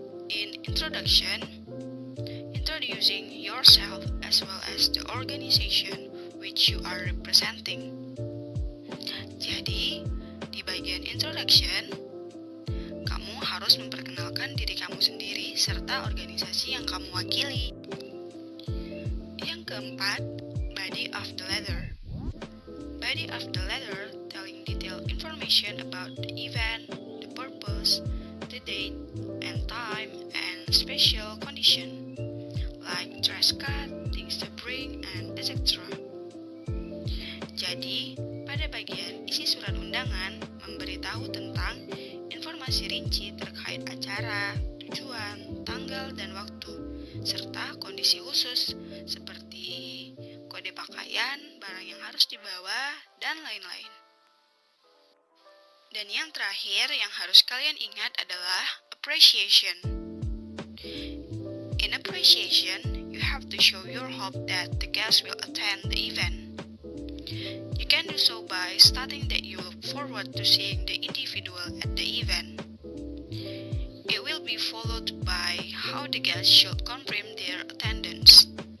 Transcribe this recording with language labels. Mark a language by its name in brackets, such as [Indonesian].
[English] In introduction, introducing yourself as well as the organization which you are representing. [Indonesian] Jadi, di bagian introduction, kamu harus memperkenalkan diri kamu sendiri serta organisasi yang kamu wakili. Yang keempat, body of the letter. [English] Body of the letter telling detailed information about the event, the purpose, the date, and time, and special condition, like dress code, things to bring, and etc. [Indonesian] Jadi, pada bagian isi surat undangan memberitahu tentang informasi rinci terkait acara, tujuan, tanggal, dan waktu, serta kondisi khusus seperti kode pakaian, barang yang harus dibawa, dan lain-lain. Dan yang terakhir yang harus kalian ingat adalah appreciation. [English] In appreciation, you have to show your hope that the guests will attend the event. You can do so by stating that you look forward to seeing the individual at the event. It will be followed by how the guests should confirm their attendance.